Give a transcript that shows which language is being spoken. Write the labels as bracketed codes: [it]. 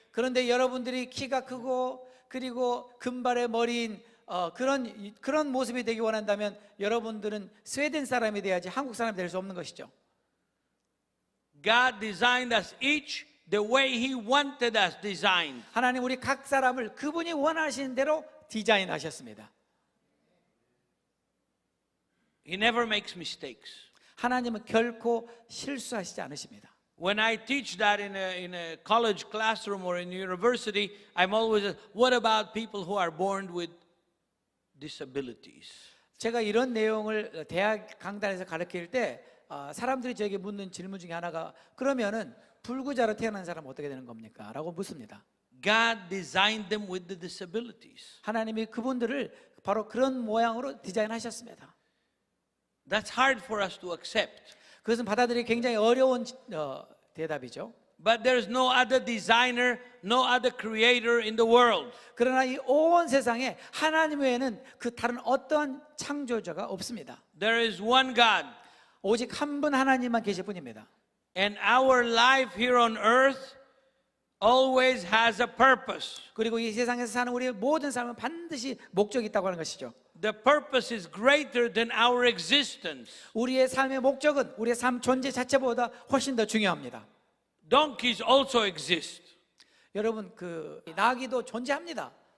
[ko] 그런데 여러분들이 키가 크고 그리고 금발의 머리인 그런 모습이 되기 원한다면 여러분들은 스웨덴 사람이 돼야지 한국 사람이 될 수 없는 것이죠. [en] God designed us each the way He wanted us designed. [ko] 하나님 우리 각 사람을 그분이 원하시는 대로 디자인하셨습니다. [en] He never makes mistakes. [ko] 하나님은 결코 실수하시지 않으십니다. [en] When I teach that in a college classroom or in a university, I'm always, what about people who are born with disabilities? [ko] 제가 이런 내용을 대학 강단에서 가르칠 때 사람들이 저에게 묻는 질문 중에 하나가 그러면은 불구자로 태어난 사람은 어떻게 되는 겁니까? 라고 묻습니다. [en] God designed them with the disabilities. [ko] 하나님이 그분들을 바로 그런 모양으로 디자인하셨습니다. [en] That's hard for us to accept. [ko] 그것은 받아들이기 굉장히 어려운 대답이죠. [en] But there's no other designer, no other creator in the world. [ko] 그러나 이 온 세상에 하나님 외에는 그 다른 어떠한 창조자가 없습니다. [en] There is one God. [ko] 오직 한 분 하나님만 계실 뿐입니다. [en] And our life here on earth always has a purpose. [ko] 그리고 이 세상에서 사는 우리의 모든 삶은 반드시 목적이 있다고 하는 것이죠. [en] The purpose is greater than our existence. [ko] 우리의 삶의 목적은 우리의 삶 존재 자체보다 훨씬 더 중요합니다. [en] Donkeys also exist. [ko] 여러분 그 나귀도 존재합니다.